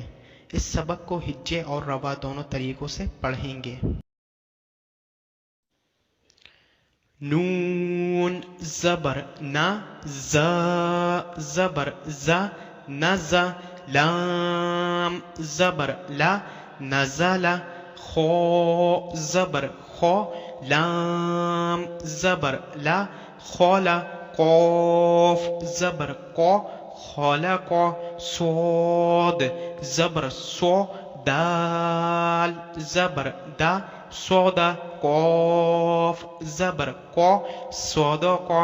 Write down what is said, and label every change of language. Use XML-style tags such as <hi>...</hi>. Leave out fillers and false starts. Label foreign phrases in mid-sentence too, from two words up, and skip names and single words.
<ur>اس سبق کو ہجے اور روا دونوں طریقوں سے پڑھیں گے۔ نون زبر نا، زا زبر زا، نزا، لام زبر لا، نزلا، خو زبر خو، لام زبر لا، خولا، قوف زبر قو، خولا قو، صاد زبر سو، دال زبر دا، سودا، قوف زبر قو، سودا قو۔</ur>